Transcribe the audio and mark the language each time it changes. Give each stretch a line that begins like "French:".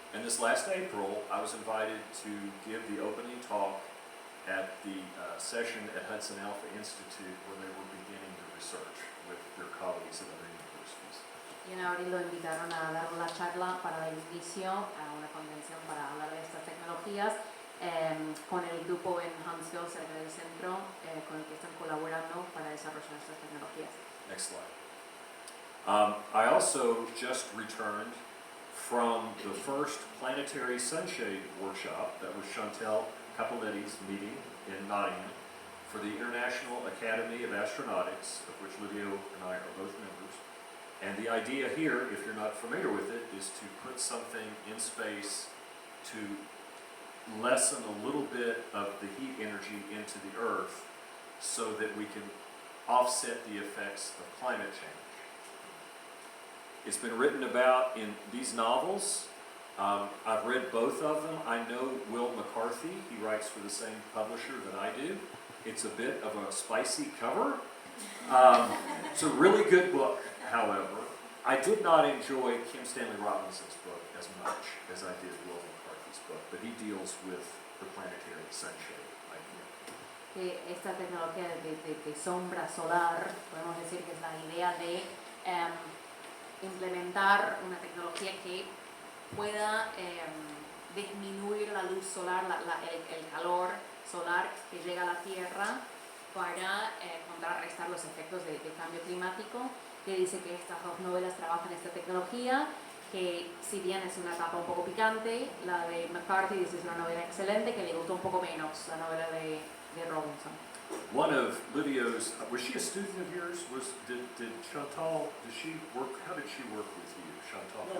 English: And this last April, I was invited to give the opening talk at the session at Hudson Alpha Institute where they were beginning the research with their colleagues at other universities.
Spanish: Y en abril lo invitaron a dar una charla para el inicio a una convención para hablar de estas tecnologías con el grupo en Huntsville, cerca del centro, con el que están colaborando para desarrollar estas tecnologías.
English: Next slide. I also just returned from the first Planetary Sunshade workshop that was Chantal Capoletti's meeting in Nottingham for the International Academy of Astronautics, of which Livio and I are both members. And the idea here, if you're not familiar with it, is to put something in space to lessen a little bit of the heat energy into the Earth so that we can offset the effects of climate change. It's been written about in these novels. I've read both of them. I know Will McCarthy. He writes for the same publisher that I do. It's a bit of a spicy cover. It's a really good book, however. I did not enjoy Kim Stanley Robinson's book as much as I did Will McCarthy's book, but he deals with the planetary sunshade idea.
Spanish: Que esta tecnología de sombra solar, podemos decir que es la idea de implementar una tecnología que pueda disminuir la luz solar, el calor solar que llega a la Tierra para contrarrestar los efectos del cambio climático, que dice que estas dos novelas trabajan esta tecnología, que si bien es una etapa un poco picante, la de McCarthy dice es una novela excelente, que le gustó un poco menos la novela de Robinson.
English: One of Livio's, was she a student of yours? Did Chantal, how did she work with you, Chantal?